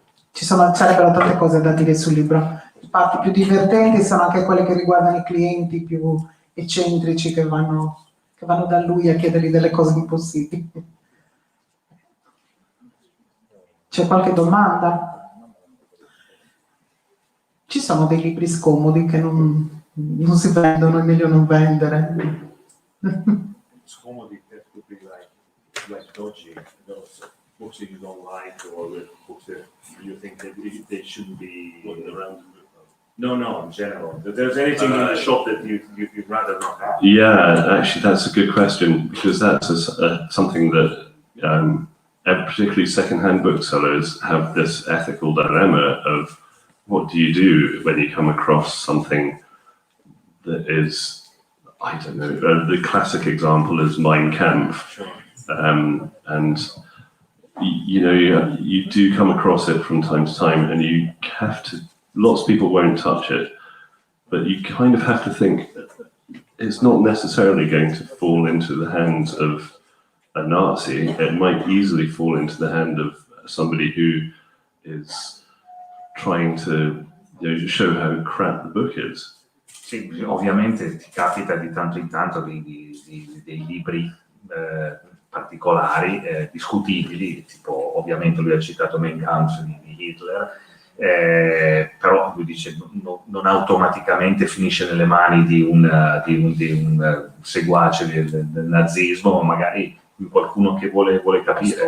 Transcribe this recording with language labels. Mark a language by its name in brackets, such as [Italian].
[Italian] Sarebbero tante cose da dire sul libro. Le parti più divertenti sono anche quelle che riguardano i clienti più eccentrici che vanno da lui a chiedergli delle cose impossibili. C'è qualche domanda? Ci sono dei libri scomodi che non si vendono, è meglio non vendere. [English] Scomodi that could be like dodgy, those books that you don't like, or books that you think that they shouldn't be around. No, in general. If there's anything in the shop that you'd rather not have. Yeah, actually, that's a good question, because that's something that particularly second-hand booksellers have this ethical dilemma of what do you do when you come across something that is, I don't know, the classic example is Mein Kampf. Sure. And you know, you do come across it from time to time, and you have to, lots of people won't touch it, but you kind of have to think it's not necessarily going to fall into the hands of a Nazi. It might easily fall into the hand of somebody who is trying to, you know, show how crap the book is. [Italian] Sì, ovviamente ti capita di tanto in tanto dei libri particolari, discutibili, tipo ovviamente lui ha citato Mein Kampf di Hitler, però lui dice non automaticamente finisce nelle mani di un seguace del nazismo, magari qualcuno che vuole capire.